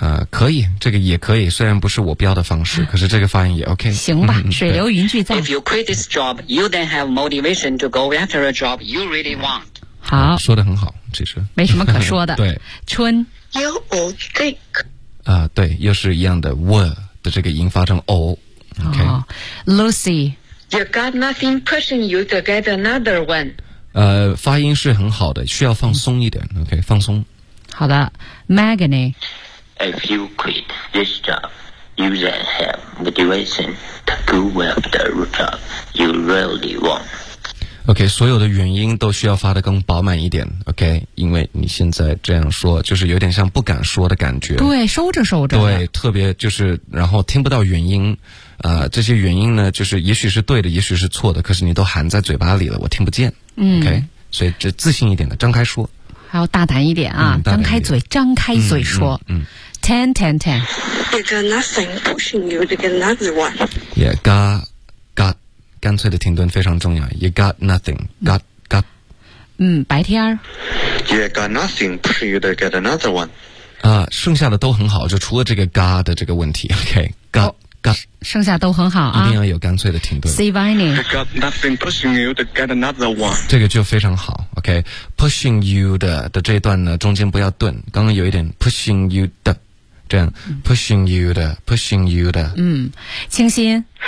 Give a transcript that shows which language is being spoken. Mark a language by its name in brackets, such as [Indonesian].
[Chinese] 可以，这个也可以，虽然不是我标的方式，可是这个发音也 OK。行吧，水流云聚在。 [English] If you quit this job, you then have motivation to go after a job you really want. [Chinese] 好，说得很好，其实。没什么可说的。对。春。 [English] You would think. [Chinese] 对，又是一样的 were 的这个音发成 o. OK. [English] Lucy. You got nothing pushing you to get another one. [Chinese] 发音是很好的，需要放松一点。 OK, 放松。好的。Magony. [English] If you quit this job, you then have motivation to go after a job you really want. [Chinese] OK， 所有的原因都需要发得更饱满一点。OK， 因为你现在这样说，就是有点像不敢说的感觉。对，收着收着。对，特别就是，然后听不到原因，这些原因呢，就是也许是对的，也许是错的，可是你都含在嘴巴里了，我听不见。 OK， 所以这自信一点的，张开说。还要大胆一点啊！嗯、张开嘴说。嗯。 [English] Ten. You got nothing pushing you to get another one. Yeah, got. [Chinese] 干脆的停顿非常重要。 [English] You got nothing. Got. [Chinese] 嗯，白天。 You got nothing pushing you to get another one. 啊，剩下的都很好，就除了这个 got 的这个问题。 [English] OK, got. [Chinese] 剩下都很好啊，一定要有干脆的停顿。 [English] See you, Vinny. I got nothing pushing you to get another one. [Chinese] 这个就非常好 ，OK. Pushing you 的这一段呢，中间不要顿，刚刚有一点 pushing you 的，这样、pushing you 的 ，pushing you 的。嗯，清新。